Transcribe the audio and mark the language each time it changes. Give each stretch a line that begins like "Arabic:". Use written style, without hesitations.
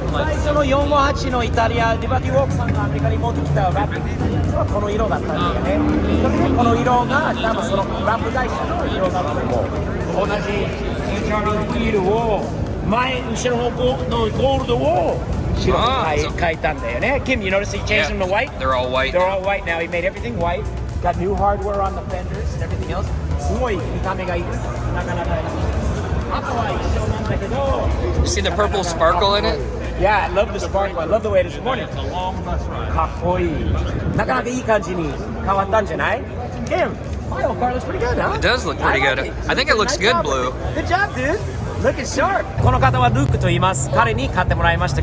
Japanese: 最初の458のイタリア、ディバティウォークさんがアメリカに持ってきたラップはこの色だったんだよね。それでこの色が多分そのラップ会社の色だと思う。同じHRDフィールを前後ろのゴールドを白に変えたんだよね。
English: Kim, you notice he changed them to white? They're all white. They're all white now. He made everything white. Got new hardware on the fenders and everything else.
Japanese: すごい見た目がいいです。なかなかいい。あとは一緒なんだけど。
English: You see the purple sparkle in it? Yeah, I love the sparkle. I love the way it is morning.
Japanese: かっこいい。なかなかいい感じに変わったんじゃない？
English: Kim, my old car looks pretty good, huh? It does look pretty good. I think it looks good blue. Good job, dude. Looking sharp.
Japanese: この方はルークと言います。彼に買ってもらいました。